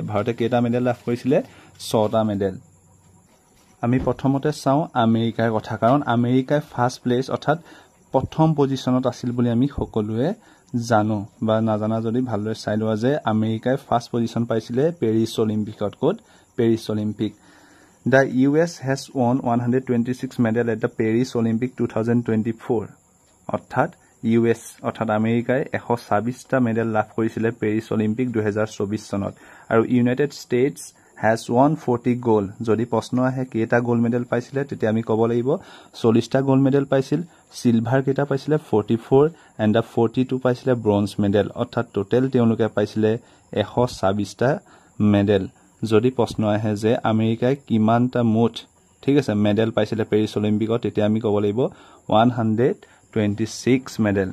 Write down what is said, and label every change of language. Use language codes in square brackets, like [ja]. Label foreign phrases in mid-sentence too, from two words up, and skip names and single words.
[as] ভাৰতে কেইটা মেডেল লাভ কৰিছিলে? ৬টা মেডেল। আমি প্ৰথমতে চাওঁ আমেৰিকাৰ কথা, কাৰণ আমেৰিকাই [en] first place [as] অৰ্থাৎ প্ৰথম পজিশ্যনত আছিল বুলি আমি সকলোৱে জানো, বা নাজানা যদি ভালদৰে চাই লোৱা যে আমেৰিকাই [en] first position [as] পাইছিলে পেৰিছ অলিম্পিকত। ক'ত? পেৰিছ অলিম্পিক। [en] The US has won 126 medal at the Paris Olympic 2024. [as] অৰ্থাৎ US অৰ্থাৎ আমেৰিকাই 126টা মেডেল লাভ কৰিছিলে পেৰিছ অলিম্পিক 2024 চনত। [en] আৰু ইউনাইটেড ষ্টেটছ has won 40 gold. [as] যদি প্ৰশ্ন আহে কেইটা [en] gold medal [as] পাইছিলে, তেতিয়া আমি ক'ব লাগিব 40টা [en] gold medal [as] পাইছিল। চিলভাৰ কেইটা পাইছিলে? 44 এণ্ড 42 পাইছিলে [en] bronze medal. [as] অৰ্থাৎ টোটেল তেওঁলোকে পাইছিলে 126টা মেডেল। যদি প্ৰশ্ন আহে যে আমেৰিকাই কিমানটা মুঠ মেডেল পাইছিলে পেৰিছ অলিম্পিকত, তেতিয়া আমি ক'ব লাগিব 126 মেডেল।